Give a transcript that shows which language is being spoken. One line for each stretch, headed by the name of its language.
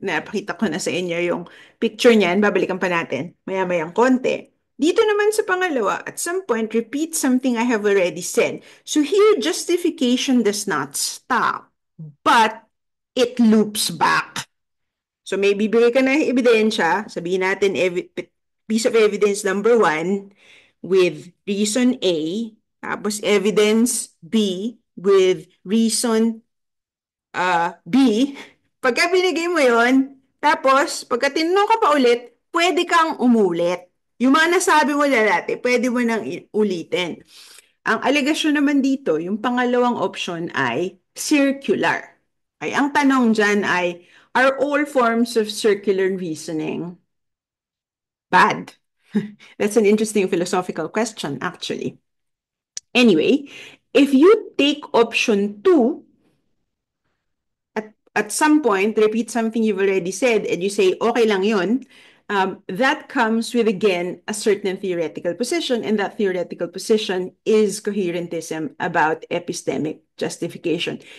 Filipino: Napakita ko na sa inyo yung picture niyan. Babalikan pa natin maya-mayang konti. Dito naman sa pangalawa,
English: at some point, repeat something I have already said. So here, justification does not stop, but it loops back.
Filipino: So may bibigay ka na ebidensya, sabihin natin
English: piece of evidence number one with reason A,
Filipino: tapos
English: evidence B with reason B.
Filipino: Pagka binigay mo yon, tapos pagka tinanong ka pa ulit, pwede kang umulit. Yung mga nasabi mo na dati, pwede mo nang ulitin. Ang alegasyon naman dito, yung pangalawang option ay circular. Ay, ang tanong dyan ay,
English: are all forms of circular reasoning bad? That's an interesting philosophical question, actually. Anyway, if you take option two, at some point, repeat something you've already said, and you say,
Filipino: okay lang yun,
English: that comes with, again, a certain theoretical position, and that theoretical position is coherentism about epistemic justification.